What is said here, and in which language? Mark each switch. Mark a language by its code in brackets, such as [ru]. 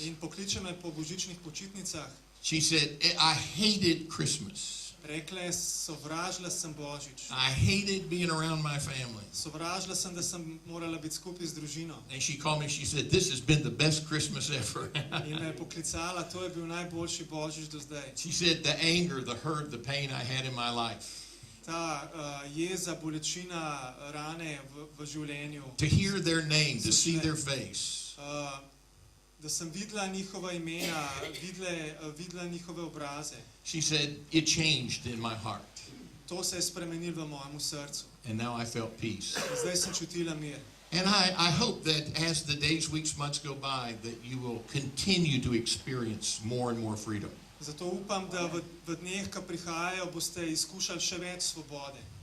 [sl] In pokliče me po božičnih počitnicah. [en] She said, I hated Christmas. [sl] Rekla je, sovražila sem Božič. [en] I hated being around my family. [sl] Sovražila sem, da sem morala biti skupaj z družino. [en] And she called me, she said, this has been the best Christmas ever. [sl] In me je poklicala, to je bil najboljši Božič do zdaj. [en] She said, the anger, the hurt, the pain I had in my life. [sl] Ta jeza, bolečina, rane v življenju. [en] To hear their name, to see their face. [sl] Da sem videla njihova imena, videla njihove obraze. [en] She said, it changed in my heart. [sl] To se je spremenilo v mojem srcu. [en] And now I felt peace. [sl] Zdaj sem čutila mir. [en] And I hope that as the days, weeks, months go by, that you will continue to experience more and more freedom. [sl] Zato upam, da v dneh, ki prihajajo, boste izkušali še več svobode.